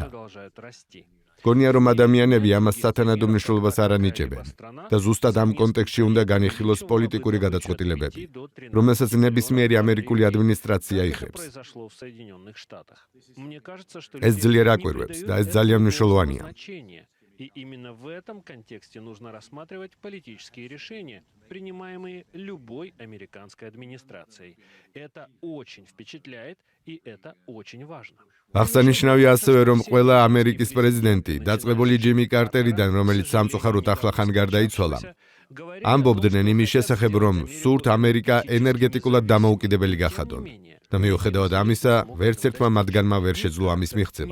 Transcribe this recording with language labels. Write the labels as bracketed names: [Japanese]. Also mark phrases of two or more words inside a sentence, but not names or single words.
[Georgian] გონია, რომ ადამიანები ამას სათანადო მნიშვნელობას არ ანიჭებენ და ზუსტად ამ კონტექსტში უნდა განიხილოს პოლიტიკური გადაწყვეტილებები, რომელსაც ნებისმიერი ამერიკული ადმინისტრაცია იღებს. ეს ძლიერ აკვირვებს და ეს ძალიან მნიშვნელოვანია. [Russian] И именно в этом контексте нужно рассматривать политические решения, принимаемые любой американской администрацией. Это очень впечатляет, и это очень важно. [Georgian] აღსანიშნავია ასევე, რომ ყველა ამერიკის პრეზიდენტი, დაწყებული ჯიმი კარტერიდან, რომელიც სამწუხაროდ ახლახან გარდაიცვალა, ამბობდნენ იმის შესახებ, რომ სურთ ამერიკა ენერგეტიკულად დამოუკიდებელი გახადონ. და მიუხედავად ამისა, ვერც ერთმა მათგანმა ვერ შეძლო ამის მიღწევა.